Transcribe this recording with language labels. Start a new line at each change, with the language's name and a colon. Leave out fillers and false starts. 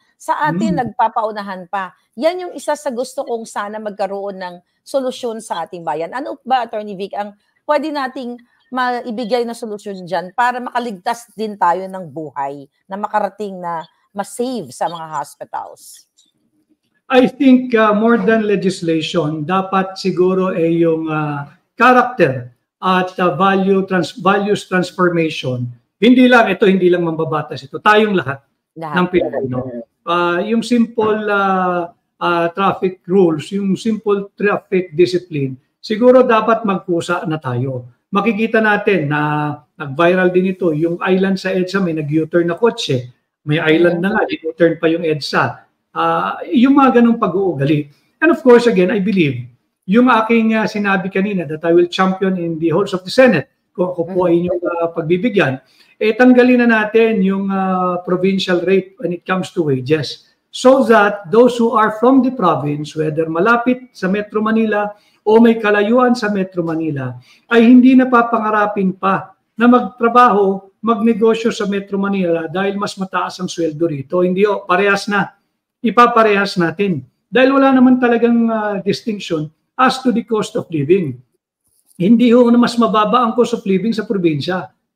Filipino: Sa atin, nagpapaunahan pa. Yan yung isa sa gusto kong sana magkaroon ng solusyon sa ating bayan. Ano ba, Attorney Vic, ang pwede nating maibigay na solusyon dyan para makaligtas din tayo ng buhay na makarating na ma-save sa mga hospitals?
English: I think more than legislation,
Filipino: dapat siguro yung
English: character at values transformation.
Filipino: Hindi lang mambabatas ito. Tayong lahat ng Pilipino. Yung simple traffic rules, yung simple traffic discipline, siguro dapat magpusa na tayo. Makikita natin na nag-viral din ito, yung island sa EDSA, may nag-U-turn na kotse. May island na nga, U-turn pa yung EDSA. Yung mga ganong pag-uugali.
English: And of course, again, I believe,
Filipino: yung aking sinabi kanina
English: that I will champion in the halls of the Senate,
Filipino: kung ako po ay inyong pagbibigyan, tanggalin na natin yung
English: provincial rate when it comes to wages. So that those who are from the province, whether
Filipino: malapit sa Metro Manila o may kalayuan sa Metro Manila, ay hindi napapangarapin pa na magtrabaho, magnegosyo sa Metro Manila dahil mas mataas ang sweldo rito. Hindi parehas na. Ipaparehas natin. Dahil wala naman talagang
English: distinction as to the cost of living.
Filipino: Hindi na mas mababa ang cost of living sa probinsya.